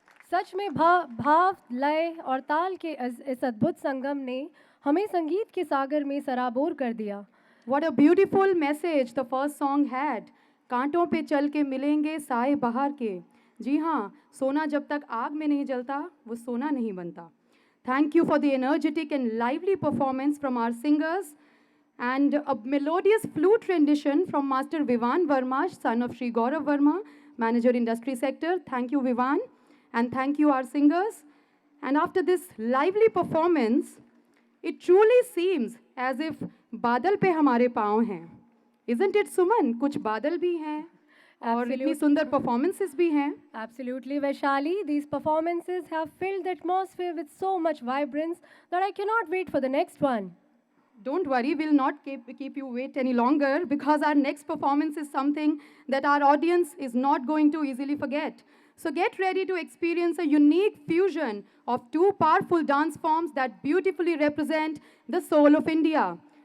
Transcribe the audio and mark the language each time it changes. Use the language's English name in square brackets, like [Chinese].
[Hindi] सच में भाव, लय और ताल के इस अद्भुत संगम ने हमें संगीत के सागर में सराबोर कर दिया। [English] What a beautiful message the first song had. [Hindi] कांटों पे चल के मिलेंगे साए बहार के। जी हाँ, सोना जब तक आग में नहीं जलता वो सोना नहीं बनता। [English] Thank you for the energetic and lively performance from our singers and a melodious flute rendition from Master Vivan Verma, son of Sri Gaurav Verma, Manager Industry Sector. Thank you, Vivan, and thank you, our singers. And after this lively performance, it truly seems as if [Hindi] बादल पे हमारे पाँव हैं. [English] Isn't it, Suman? [Hindi] कुछ बादल भी हैं और इतनी सुंदर performances भी हैं. [English] Absolutely, Vaishali. These performances have filled the atmosphere with so much vibrance that I cannot wait for the next one. Don't worry, we'll not keep you wait any longer because our next performance is something that our audience is not going to easily forget. So get ready to experience a unique fusion of two powerful dance forms that beautifully represent the soul of India.